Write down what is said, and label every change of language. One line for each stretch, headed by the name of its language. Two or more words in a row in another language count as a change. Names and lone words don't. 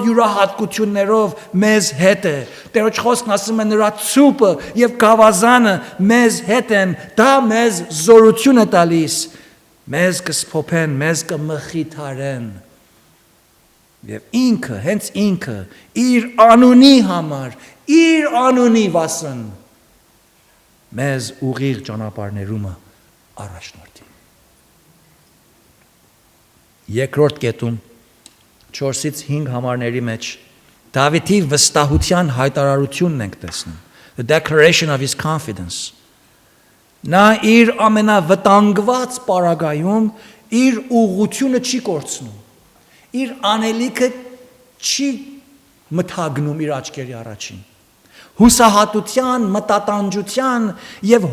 Armenian: յուրահատկություններով մեզ հետ է։ Տերոջ խոսքն ասում է նրա ցուպը եւ գավազանը մեզ հետ են, դա մեզ զորություն է տալիս, մեզ կսփոփեն, մեզ կմխիթարեն։ Եվ ինքը, հենց ինքը, իր անունի համար, իր անունի վասն մեզ ուղիղ ճանապարհներումը առաջնորդի։ Երկրորդ կետում 4-ից 5 համարների մեջ Դավիթի վստահության հայտարարությունն ենք տեսնում,
English: the declaration of his confidence։
Armenian: Նա իր ամենավտանգված պարագայում իր ուղղությունը չի կորցնում, իր անելիքը չի մթագնում իր աչքերի առաջին, հուսահատության, մտատանջության եւ